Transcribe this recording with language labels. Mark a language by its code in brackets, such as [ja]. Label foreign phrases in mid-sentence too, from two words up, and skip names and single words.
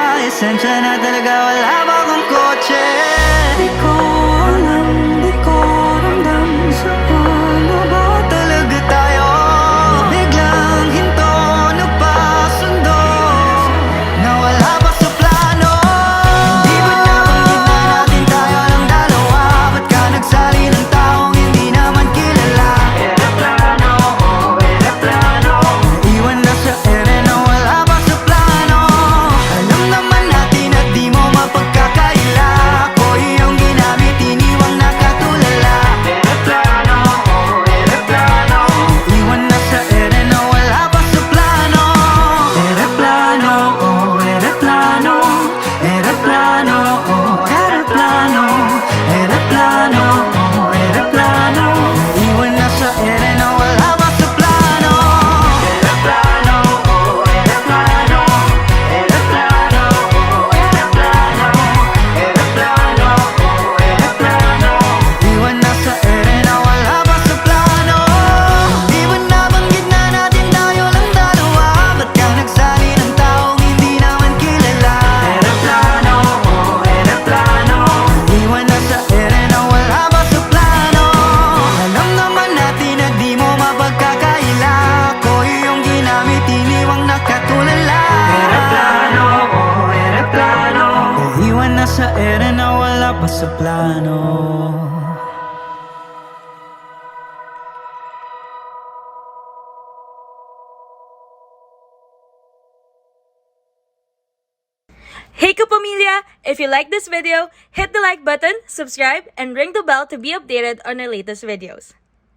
[tl] lisensya na talaga, wala ba akong kotse? Di ko alam, di ko ramdam sa paano ba talaga tayo biglang hinto, nagpasundo na wala pa sa plano. Di ba nabanggit na natin tayo lang dalawa? Ba't ka nagsali ng taong hindi naman kilala? Ereplano, ereplano, iwan na sa ere na wala pa sa plano. Alam naman natin na di mo mapagkakaila. Ako iyong ginamit, iniwang nakatulala. Ereplano, ereplano, iwan na sa ere na wala pa sa plano. Ereplano, ereplano, ereplano, ereplano, ereplano, ereplano, iwan na sa ere na wala pa sa plano. Ereplano, ereplano, ereplano, ereplano, ereplano, ereplano, iwan na sa ere na wala pa sa plano. Di ba nabanggit na natin tayo lang dalawa? Ba't ka nagsali ng taong hindi naman kilala? Ereplano, ereplano, iwan na sa ere na wala pa sa plano. Alam naman natin na di mo mapagkakaila. Ako iyong ginamit, iniwang nakatulala. Ereplano, ereplano, iwan na sa ere na wala pa sa plano. [en] Hey Kapamilya! If you like this video, hit the like button, subscribe, and ring the bell to be updated on our latest videos.